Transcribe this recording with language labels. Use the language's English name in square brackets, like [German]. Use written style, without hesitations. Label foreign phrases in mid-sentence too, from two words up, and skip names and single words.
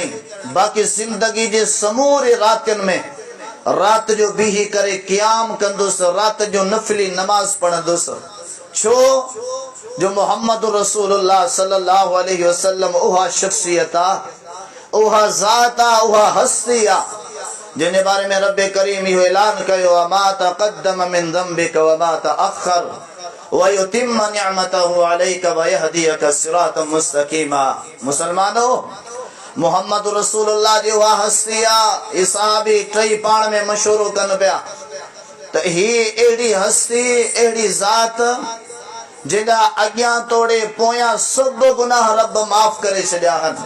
[Sindhi] बाक़ी ज़िंदगी जे समूरे रातियुनि में रात जो बीही करे क़याम कंदुसि, रात जो नफ़िली नमाज़ पढ़ंदुसि। छो जो मोहम्मद रसूलुल्लाह [Arabic] صلى الله عليه وسلم [Sindhi] उहा शख्सियत आहे, उहा ज़ात आहे, उहा हस्ती आहे जिन बारे में रब करीम इहो ऐलान कयो आहे, [Arabic] ما تقدم من ذنبك وما تأخر ويتم نعمته عليك ويهديك صراطا مستقيما. [Sindhi] मुसलमानो, मोहम्मद रसूलुल्लाह जी उहा हस्ती आहे। सहाबी टई पाण में मशवरो कनि पिया त ही अहिड़ी हस्ती, अहिड़ी ज़ात जेका अॻियां तोड़े पोयां सभु गुनाह रब माफ़ करे छॾिया आहिनि।